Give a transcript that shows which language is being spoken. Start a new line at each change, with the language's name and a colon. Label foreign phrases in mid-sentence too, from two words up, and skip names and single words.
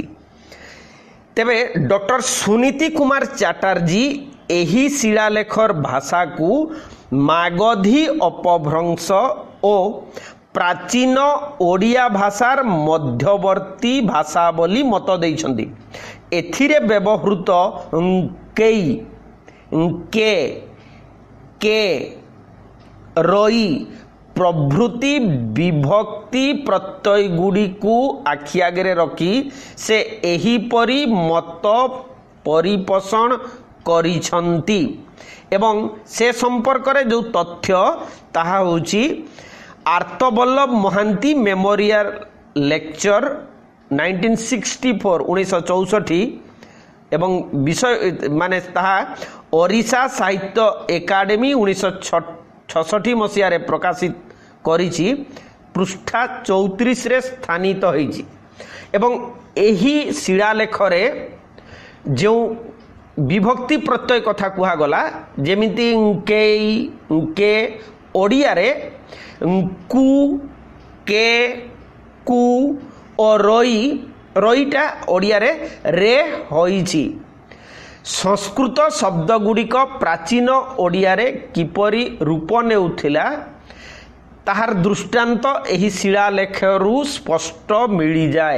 Odia: ତେବେ ଡକ୍ଟର ସୁନୀତି କୁମାର ଚାଟାର୍ଜୀ ଏହି ଶିଳାଲେଖର ଭାଷା କୁ ମାଗଧୀ ଅପଭ୍ରଂଶ ଓ ପ୍ରାଚୀନ ଓଡ଼ିଆ ଭାଷାର ମଧ୍ୟବର୍ତ୍ତୀ ଭାଷା ବୋଲି ମତ ଦେଇଛନ୍ତି। ଏଥିରେ ବ୍ୟବହୃତ କେଇ କେ କେ ରଇ ପ୍ରଭୃତି ବିଭକ୍ତି ପ୍ରତ୍ୟୟ ଗୁଡ଼ି କୁ ଆଖି ଆଗେ ରଖି ସେ ଏହିପରି ମତ ପରିପୋଷଣ କରିଛନ୍ତି ଏବଂ ସେ ସମ୍ପର୍କ ରେ ଯେଉଁ ତଥ୍ୟ ତାହା ହେଉଛି ଆର୍ତ୍ତବଲ୍ଲଭ ମହାନ୍ତି ମେମୋରିଆଲ ଲେକଚର 1964 ଏବଂ ବିଷୟ ମାନେ ତାହା ଓଡ଼ିଶା ସାହିତ୍ୟ ଏକାଡେମୀ 1966 ମସିହା ରେ ପ୍ରକାଶିତ କରିଛି ପୃଷ୍ଠା 34 ରେ ସ୍ଥାନିତ ହୋଇଛି ଏବଂ ଏହି ଶିଳାଲେଖ ରେ ଯେଉଁ ବିଭକ୍ତି ପ୍ରତ୍ୟୟ କଥା କୁହା ଗଲା ଯେମିତି କେ ଓଡ଼ିଆ ରେ କୁ କେ କୁ ଓ ରଇଟା ଓଡ଼ିଆ ରେ ହୋଇଛି। ସଂସ୍କୃତ ଶବ୍ଦ ଗୁଡ଼ିକ ପ୍ରାଚୀନ ଓଡ଼ିଆ ରେ କିପରି ରୂପ ନେଉଥିଲା ତାହାର ଦୃଷ୍ଟାନ୍ତ ଏହି ଶିଳାଲେଖରୁ ସ୍ପଷ୍ଟ ମିଳି ଯାଏ।